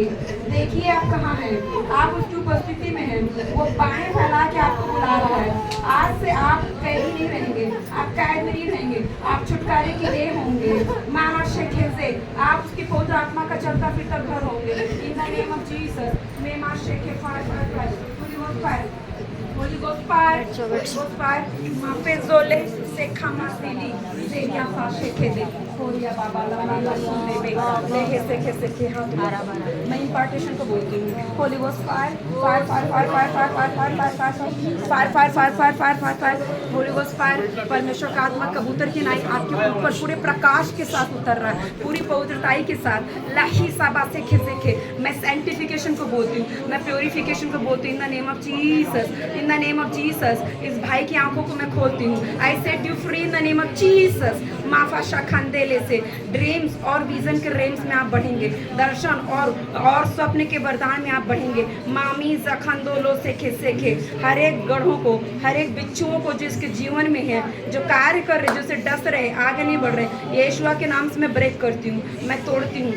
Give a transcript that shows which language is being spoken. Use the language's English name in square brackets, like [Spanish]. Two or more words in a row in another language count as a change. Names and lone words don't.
[Hindi] देखिए आप कहाँ हैं, आप उसकी उपस्थिति में हैं, वो बाहें फैला के आपको बुला रहा है। आज से आप कैदी नहीं रहेंगे, आप कैद में नहीं रहेंगे, आप छुटकारे के लिए होंगे। माना शेखे से आप उसकी पवित्र आत्मा का चलता फिरता घर होंगे। [English] In the name of Jesus. मैं मां शेखे fire fire fire fire Holy Ghost fire, Holy Ghost fire. Mapezole sekama sili seya fashe kede. Horia baba la la la sunde lehe seke seke [Hindi] हाथ मैं impartation को बोलती हूँ. [English] Holy Ghost fire, fire, fire, fire, fire, fire, fire, fire, fire, fire, fire, fire, fire, fire, fire, fire, fire. Holy Ghost fire. [Hindi] परमेश्वर का आत्मा कबूतर की नाई आपके ऊपर पूरे प्रकाश के साथ उतर रहा है, पूरी पवित्रताई के साथ. लाही साबा से खिसे मैं सैंक्टिफिकेशन को बोलती हूँ, मैं प्योरिफिकेशन को बोलती हूँ. [English] In the name of Jesus, in the name of Jesus. [Hindi] इस भाई की आंखों को मैं खोलती हूँ. [English] I set you free in the name of Jesus. माफाशा खंदेले [Hindi] से ड्रीम्स और विजन के रेम्स में आप बढ़ेंगे, दर्शन और स्वप्न के वरदान में आप बढ़ेंगे. मामी जखंदोलो से खे हर एक गढ़ों को, हर एक बिच्छुओं को जिसके जीवन में है, जो कार्य कर रहे, जो से डस रहे, आगे नहीं बढ़ रहे, यीशुआ के नाम से मैं ब्रेक करती हूँ, मैं तोड़ती हूँ.